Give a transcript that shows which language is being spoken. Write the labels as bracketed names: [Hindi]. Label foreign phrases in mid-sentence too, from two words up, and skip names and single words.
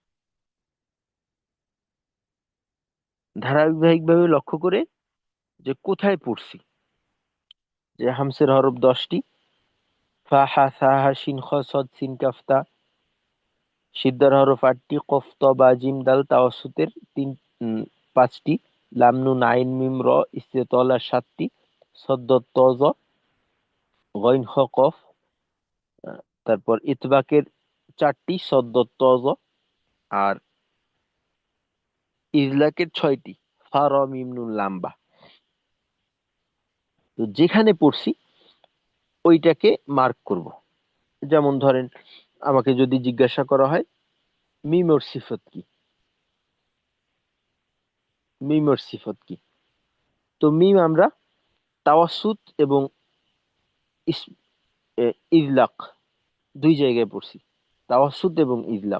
[Bangla] ধারাবাহিকভাবে লক্ষ্য করে যে কোথায় পড়ছি। যে হামসের হরফ 10টি, ফা হা সা হা শিন খ সদ সিন কাফ তা। সিদ্ধার হরফ 8টি, কফ ত বা জিম দাল। তাওয়াসুতের 5টি, লাম নুন আইন মিম র ইস্তেতলা 7টি, সদ্দ ত জ, গইন খ কফ। তারপর ইতবাকের 4টি, সদ্দ ত জ। আর ইজলাকের 6টি, ফা র মিম নুন লাম্বা। তো যেখানে পড়ছি ওইটাকে মার্ক করব। যেমন ধরেন, আমাকে যদি জিজ্ঞাসা করা হয় মিমর সিফত কি, মিমর সিফত কি, তো মিম আমরা তাওয়াসুত এবং ইজলাক দুই জায়গায় পড়ছি, তাওয়াসুত এবং ইজলাক।